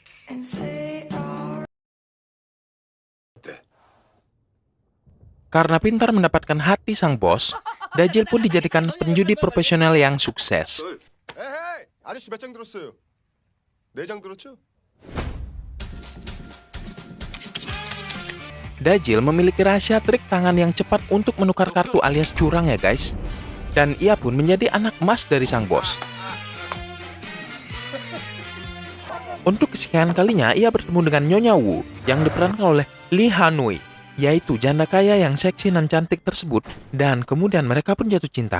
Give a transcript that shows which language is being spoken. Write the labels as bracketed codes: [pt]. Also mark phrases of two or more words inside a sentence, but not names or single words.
[id] Karena pintar mendapatkan hati sang bos, Dajjal pun dijadikan penjudi profesional yang sukses. [ko] 에헤이! 아저씨 몇 장 들었어요? 4장 들었죠? [id] Dajjal memiliki rahasia trik tangan yang cepat untuk menukar kartu alias curang ya guys. Dan ia pun menjadi anak emas dari sang bos. Untuk kesekian kalinya ia bertemu dengan Nyonya Wu yang diperankan oleh Lee Hanui, yaitu janda kaya yang seksi dan cantik tersebut, dan kemudian mereka pun jatuh cinta.